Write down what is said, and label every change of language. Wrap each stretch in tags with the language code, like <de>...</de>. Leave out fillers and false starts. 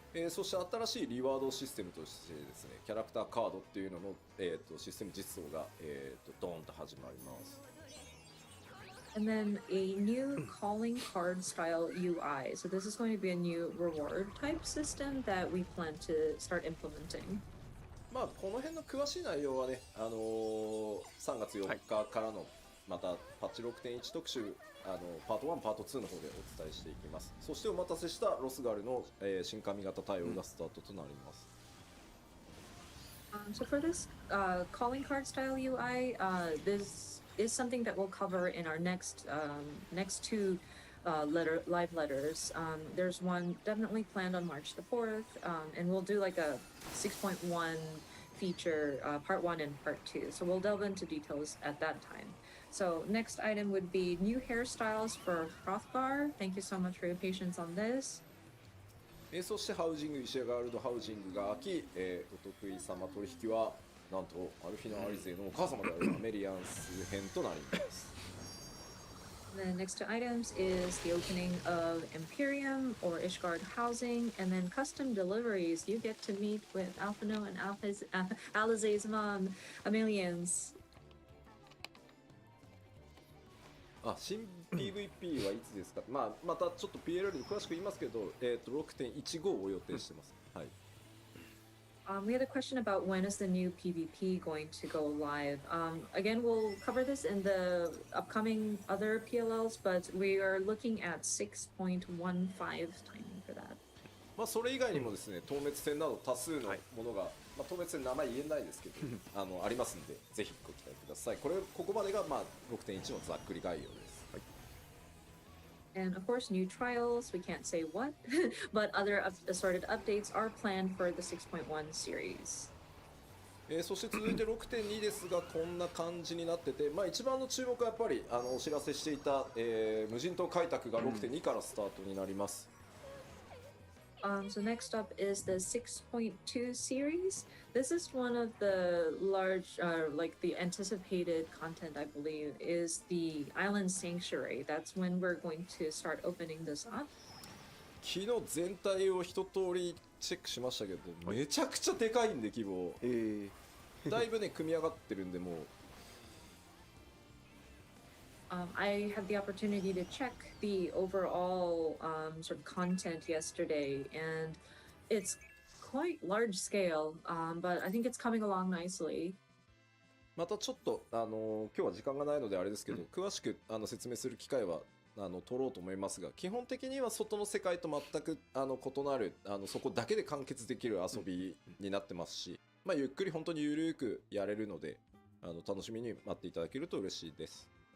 <ja>そして新しいリワードシステムとしてですね、キャラクターカードっていうのの、システム実装が、ドーンと始まります。</ja> <en>And then a new calling card style UI. So this is going to be a new reward type system that we plan to start implementing.</en> <ja>まあこの辺の詳しい内容はね、3月4日からのまたパッチ 6.1 特集、パート1、パート2の方でお伝えしていきます。そしてお待たせしたロスガルの、新髪型対応がスタートとなります。</ja> <en>So for this calling card style UI, this is something that we'll cover in our next two live letters. There's one definitely planned on March the 4th, and we'll do like a 6.1 feature, part 1 and part 2. So we'll delve into details at that time. So next item would be new hairstyles for Frothbar. Thank you so much for your patience on this.</en> <ja>そしてハウジング、石屋ガールドハウジングが開き、お得意様取引はなんとアルフィナ・アリゼのお母様であるアメリアンス編となります。</ja> <en>The next two items is the opening of Imperium or Ishgard housing, and then custom deliveries. You get to meet with Alphino and Alizé's mom, Amelians.</en> <ja>新 PVP はいつですか。まあまたちょっと PLL に詳しく言いますけど、6.15 を予定してます。はい。</ja> <en>We had a question about when is the new PvP going to go live. Again, we'll cover this in the upcoming other PLLs, but we are looking at 6.15 timing for that.</en> <ja>まあそれ以外にもですね、透滅戦など多数のものが、まあ透滅戦名前言えないですけど、ありますんで、ぜひご期待ください。ここまでがまあ 6.1 のざっくり概要です。はい。</ja> <en>And of course, new trials, we can't say what, but other assorted updates are planned for the 6.1 series.</en> <ja>そして続いて 6.2 ですが、こんな感じになってて、まあ一番の注目はやっぱりお知らせしていた、無人島開拓が 6.2 からスタートになります。</ja> <en>So next up is the 6.2 series. This is one of the large, like the anticipated content, I believe, is the Island Sanctuary. That's when we're going to start opening this up.</en> <ja>昨日全体を一通りチェックしましたけど、めちゃくちゃでかいんで規模。だいぶね組み上がってるんでもう。</ja> <en>I had the opportunity to check the overall sort of content yesterday, and it's quite large scale, but I think it's coming along nicely.</en> <ja>またちょっと今日は時間がないのであれですけど、詳しく説明する機会は取ろうと思いますが、基本的には外の世界と全く異なるそこだけで完結できる遊びになってますし、まあゆっくり本当にゆるくやれるので楽しみに待っていただけると嬉しいです。</ja>